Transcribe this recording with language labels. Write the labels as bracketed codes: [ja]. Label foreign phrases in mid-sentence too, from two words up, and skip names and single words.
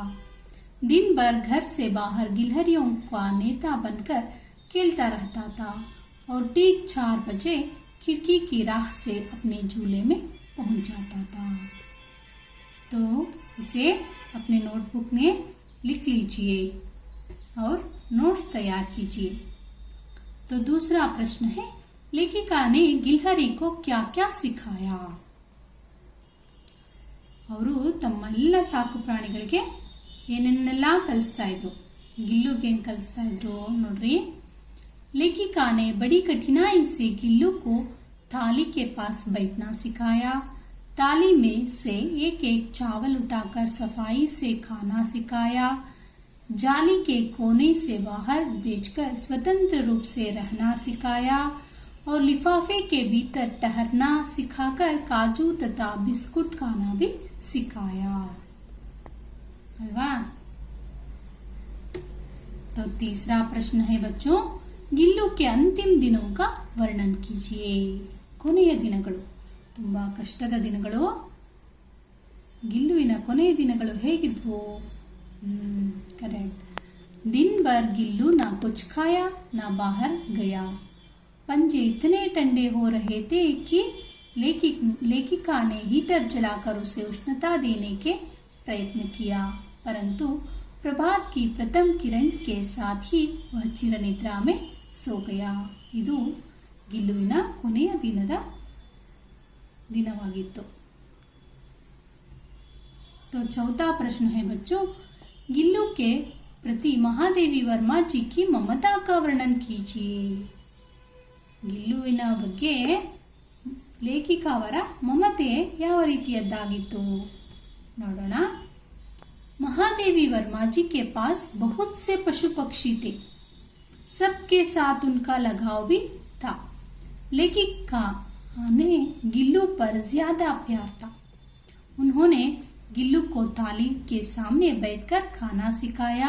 [hi] दिन भर घर से बाहर गिलहरियों का नेता बनकर खेलता रहता था और ठीक 4 बजे खिड़की की राह से अपने झूले में पहुंच जाता था। तो इसे अपने नोटबुक में लिख लीजिए और नोट्स तैयार कीजिए। तो दूसरा प्रश्न है, लेखिका ने गिलहरी को क्या क्या सिखाया? [kn] ಅವರು ತಮ್ಮೆಲ್ಲ ಸಾಕು ಪ್ರಾಣಿಗಳಿಗೆ ಏನೇನೆಲ್ಲ ಕಲಿಸ್ತಾ ಇದ್ರು? ಗಿಲ್ಲುಗೆ ಏನು ಕಲಿಸ್ತಾ ಇದ್ರು ನೋಡ್ರಿ। [hi] लेखिका ने बड़ी कठिनाई से गिल्लू को थाली के पास बैठना सिखाया। थाली में से एक एक चावल उठाकर सफाई से खाना सिखाया। जाली के कोने से बाहर भेजकर स्वतंत्र रूप से रहना सिखाया और लिफाफे के भीतर ठहरना सिखाकर काजू तथा बिस्कुट खाना भी सिखाया। [kn] अल्वा। [hi] तो तीसरा प्रश्न है बच्चों, ಗಿಲ್ಲು के अंतिम दिनों का वर्णन कीजिए। [kn] ಕೊನೆಯ ದಿನಗಳು, ತುಂಬಾ ಕಷ್ಟದ ದಿನಗಳು। ಗಿಲ್ಲುವಿನ ಕೊನೆಯ ದಿನಗಳು ಹೇಗಿದ್ವು? [hi] करेक्ट। दिन भर गिल्लू ना कुछ खाया ना बाहर गया। पंजे इतने ठंडे हो रहे थे कि लेखिका ने हीटर जलाकर उसे उष्णता देने के प्रयत्न किया, परंतु प्रभात की प्रथम किरण के साथ ही वह चिरनिद्रा में सो गया। [kn] ಇದು ಗಿಲ್ಲುವಿನ ಕೊನೆಯ ದಿನವಾಗಿತ್ತು। [hi] तो चौथा प्रश्न है बच्चों, गिल्लू के प्रति महादेवी वर्मा जी की ममता का वर्णन कीजिए। [kn] ಗಿಲ್ಲುವಿನ ಬಗ್ಗೆ लेखिका ಅವರ ಮಮತೆ ಯಾವ ರೀತಿಯದ್ದಾಗಿತ್ತು ನೋಡೋಣ। [hi] महादेवी वर्मा जी के पास बहुत से पशु पक्षी थे। सबके साथ उनका लगाव भी था। लेखिका ने गिल्लू पर ज्यादा प्यार था। उन्होंने गिल्लू को थाली के सामने बैठकर खाना सिखाया।